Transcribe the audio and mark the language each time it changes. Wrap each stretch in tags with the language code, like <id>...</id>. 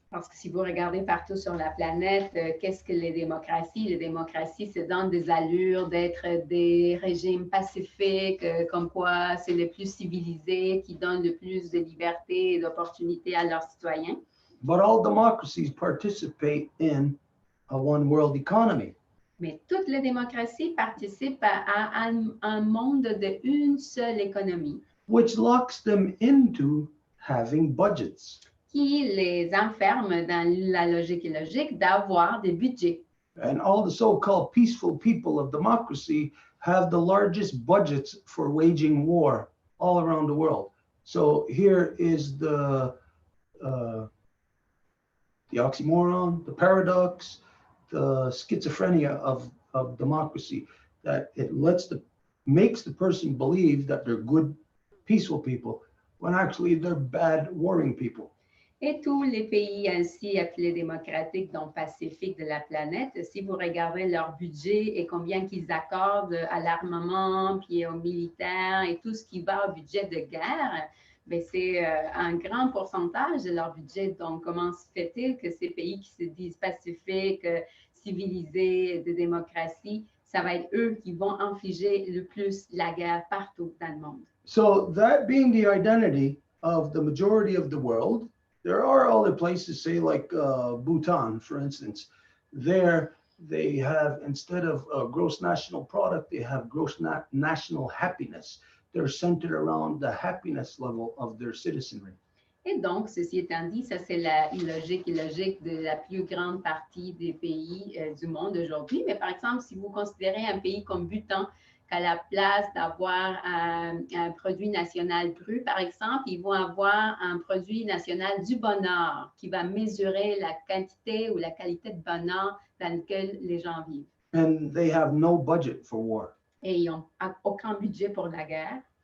<fr>Parce que si vous regardez partout sur la planète, qu'est-ce que les démocraties? Les démocraties se donnent des allures d'être des régimes pacifiques, comme quoi c'est les plus civilisés, qui donnent le plus de liberté et d'opportunités à leurs citoyens.</fr> <en>But all democracies participate in a one world economy.</en> <fr>Mais toutes les démocraties participent à un monde d'une seule économie.</fr> <en>Which locks them into having budgets.</en> <fr>Qui les enferme dans la logique illogique d'avoir des budgets.</fr> <en>And all the so-called peaceful people of democracy have the largest budgets for waging war all around the world. So here is uh, the oxymoron, the paradox, the schizophrenia of democracy, that it makes the person believe that they're good, peaceful people, when actually they're bad, warring people.</en> <fr>Et tous les pays ainsi appelés démocratiques, donc pacifiques de la planète, si vous regardez leur budget et combien qu'ils accordent à l'armement, puis aux militaires et tout ce qui va au budget de guerre, bien, c'est un grand pourcentage de leur budget. Donc, comment se fait-il que ces pays qui se disent pacifiques, civilisés, de démocratie, ça va être eux qui vont infliger le plus la guerre partout dans le monde?</fr> <en>So that being the identity of the majority of the world, there are other places, say like Bhutan, for instance. There they have, instead of gross national product, they have gross national happiness. They're centered around the happiness level of their citizenry.</en> <fr>Et donc, ceci étant dit, ça c'est la logique de la plus grande partie des pays du monde aujourd'hui. Mais par exemple, si vous considérez un pays comme Bhutan, qu'à la place d'avoir un produit national cru, par exemple, ils vont avoir un produit national du bonheur qui va mesurer la quantité ou la qualité de bonheur dans lequel les gens vivent.</fr> <en>And they have no budget for war.</en> <fr>Et ils n'ont aucun budget pour la guerre.</fr>